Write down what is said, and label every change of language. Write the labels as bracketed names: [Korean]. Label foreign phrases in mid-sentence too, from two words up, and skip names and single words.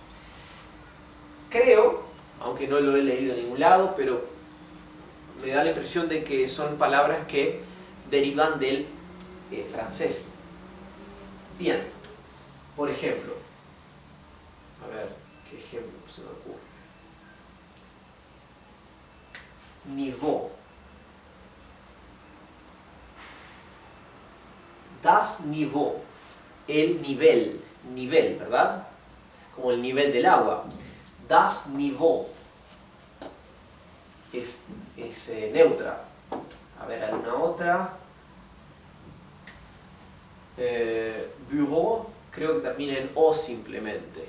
[Spanish] Creo, aunque no lo he leído en ningún lado, pero me da la impresión de que son palabras que derivan del francés. Bien, por ejemplo, a ver, ¿qué ejemplo se me ocurre? Niveau. [German] Das Niveau, [Spanish] el nivel, nivel, ¿verdad? Como el nivel del agua. [German] Das Niveau [Spanish] es neutra. A ver, alguna otra. Bureau, creo que termina en o simplemente.